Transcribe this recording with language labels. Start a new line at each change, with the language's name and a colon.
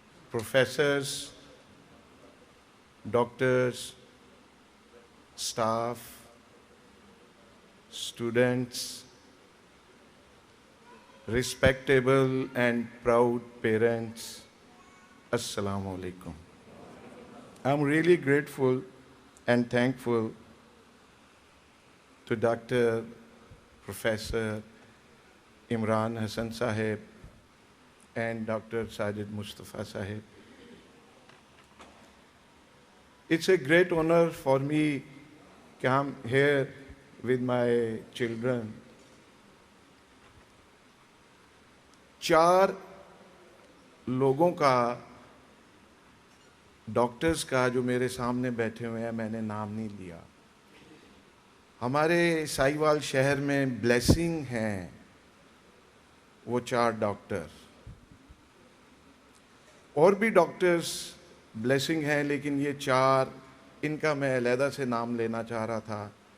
English: Professors, doctors, staff, students, respectable and proud parents, Assalamu alaikum. I'm really grateful and thankful to Dr. Professor Imran Hassan Sahib and Dr. Sajid Mustafa Sahib. It's a great honor for me that I'm here with my children.
Urdu: 4 لوگوں کا، doctors کا جو میرے سامنے بیٹھے ہوئے ہیں، میں نے نام نہیں لیا. ہمارے ساہیوال شہر میں بلیسنگ ہیں وہ 4 ڈاکٹر، اور بھی ڈاکٹرز بلیسنگ ہیں، لیکن یہ 4 ان کا میں علیحدہ سے نام لینا چاہ رہا تھا.